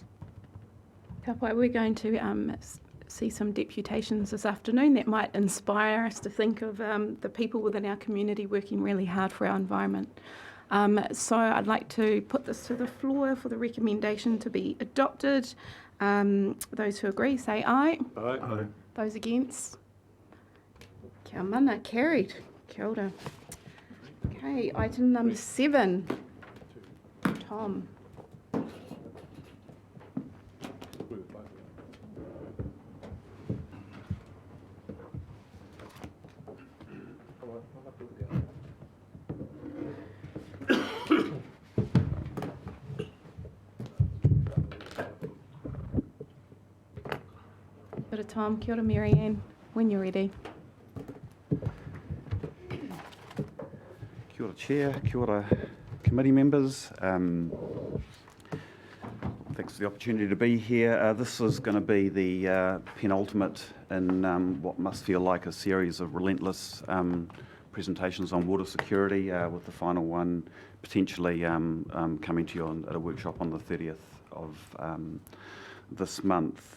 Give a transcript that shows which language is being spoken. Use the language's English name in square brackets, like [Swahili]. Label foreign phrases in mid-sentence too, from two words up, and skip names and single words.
[English] Kapai, we're going to see some deputations this afternoon that might inspire us to think of the people within our community working really hard for our environment. So I'd like to put this to the floor for the recommendation to be adopted. Those who agree say aye. Aye. Those against? [Māori] Kia mana, carried. Kia ora. [English] Okay, item number 7. Tom. Bit of time. [Māori] Kia ora, [English] Marianne, when you're ready. [Māori] Kia ora Chair, kia ora [English] committee members. Thanks for the opportunity to be here. This is going to be the penultimate in what must feel like a series of relentless presentations on water security, with the final one potentially coming to you at a workshop on the 30th of this month.